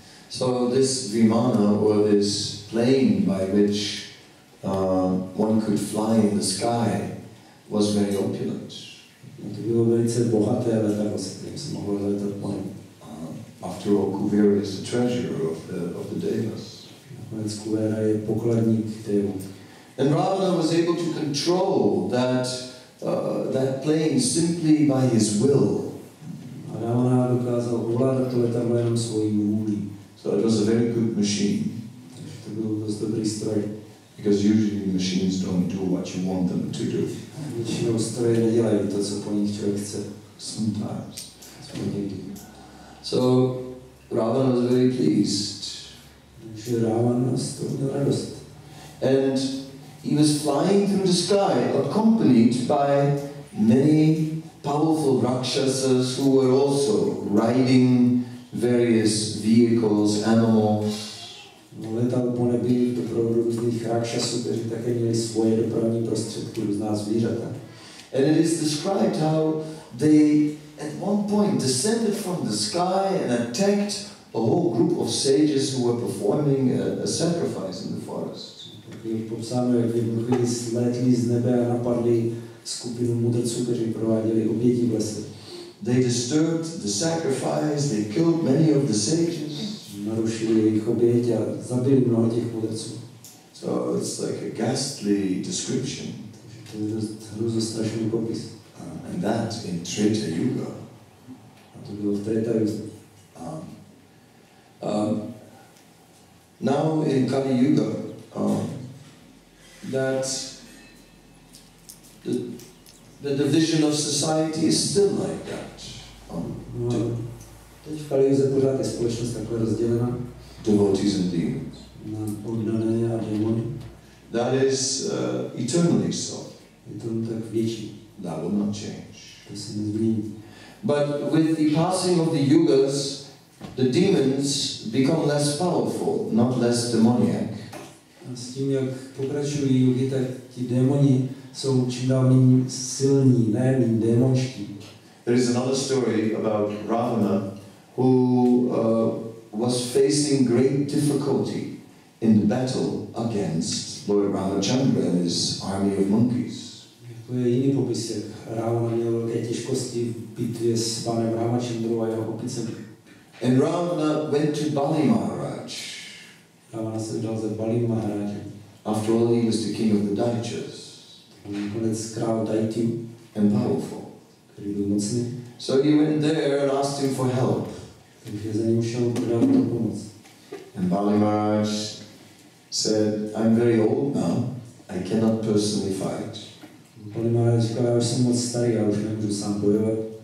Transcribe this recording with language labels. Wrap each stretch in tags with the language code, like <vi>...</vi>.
<en>So this Vimana, or this plane by which one could fly in the sky was very opulent.</en> <cs>To bylo velice bohaté letadlo, se kterým se mohlo letat po nebi.</cs> <en>After all, Kuvera is the treasurer of the Devas.</en> <cs>Nakonec Kuvera je pokladník Devů.</cs> <en>And Ravana was able to control that plane simply by his will.</en> <cs>A Ravana dokázal ovládat to letadlo jenom svojí vůlí.</cs> <en>So it was a very good machine.</en> <cs>Takže to byl dost dobrý stroj.</cs> <en>Because usually machines don't do what you want them to do.</en> <cs>Většinou stroje nedělají to, co po nich člověk chce.</cs> <en>Sometimes.</en> <cs>Někdy.</cs> <en>So Ravana was very pleased.</en> <cs>Takže Ravana z toho měl radost.</cs> <en>And he was flying through the sky, accompanied by many powerful rakshasas who were also riding various vehicles, animals.</en> <cs>Letal po nebi v doprovodu různých rakšasů, kteří také měli svoje dopravní prostředky, různá zvířata.</cs> <en>And it is described how they at one point descended from the sky and attacked a whole group of sages who were performing a sacrifice in the forest.</en> <cs>Je popsáno, jak v jednu chvíli slétli z nebe a napadli skupinu mudrců, kteří prováděli oběti v lese.</cs> <en>They disturbed the sacrifice, they killed many of the sages.</en> <cs>Narušili jejich oběť a zabili mnoho těch mudrců.</cs> <en>So it's like a ghastly description.</en> <cs>Takže to je dost hruzostrašný popis.</cs> <en>And that in Treta Yuga.</en> <cs>A to bylo v Treta Yuga.</cs> <en>Now in Kali Yuga, that the division of society is still like that.</en> <cs>Teď v Kali Yuze pořád je společnost takhle rozdělena.</cs> <en>Devotees and demons.</en> <cs>Na oddané a démony.</cs> <en>That is eternally so.</en> <cs>Je to tak větší.</cs> <en>That will not change.</en> <cs>To se nezmění.</cs> <en>But with the passing of the yugas, the demons become less powerful, not less demoniac.</en> <cs>A s tím, jak pokračují jugy, tak ti démoni jsou čím dál méně silní, ne méně démonští.</cs> <en>There is another story about Ravana who was facing great difficulty in the battle against Lord Ramachandra and his army of monkeys.</en> <cs>To je jiný popis, jak Ravana měl velké těžkosti v bitvě s pánem Ramachandrou a jeho opicemi.</cs> <en>And Ravana went to Bali Maharaj.</en> <cs>Ravana se vydal za Bali Maharajem.</cs> <en>After all, he was the king of the Daityas.</en> <cs>Nakonec král Daityů.</cs> <en>And powerful.</en> <cs>Který byl mocný.</cs> <en>So he went there and asked him for help.</en> <cs>Takže za ním šel dát to pomoc.</cs> <en>And Bali Maharaj said, I'm very old now. I cannot personally fight.</en> <cs>Bali Maharaj říkal, já už jsem moc starý, já už nemůžu sám bojovat.</cs>